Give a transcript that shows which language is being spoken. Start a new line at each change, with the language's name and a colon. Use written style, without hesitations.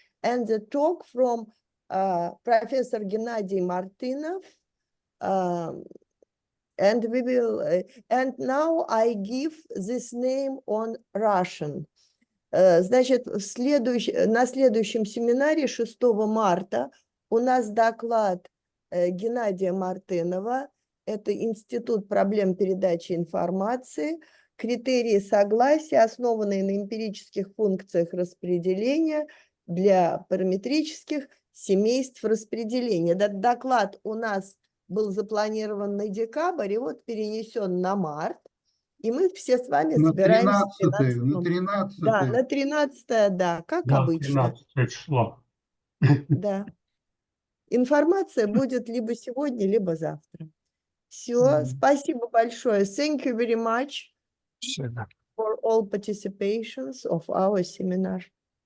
English: And the talk from Professor Gennady Martynov, and we will, and now I give this name on Russian.
Russian: Значит, на следующем семинаре 6 марта у нас доклад Геннадия Мартынова. Это Институт проблем передачи информации, критерии согласия, основанные на эмпирических функциях распределения для параметрических семейств распределения. Этот доклад у нас был запланирован на декабрь, и вот перенесен на март. И мы все с вами собираемся... На 13 Да, на 13, да, как да, обычно. 13 число. Да. Информация будет либо сегодня, либо завтра. Все, спасибо большое.
English: Thank you very much for all participations of our seminar.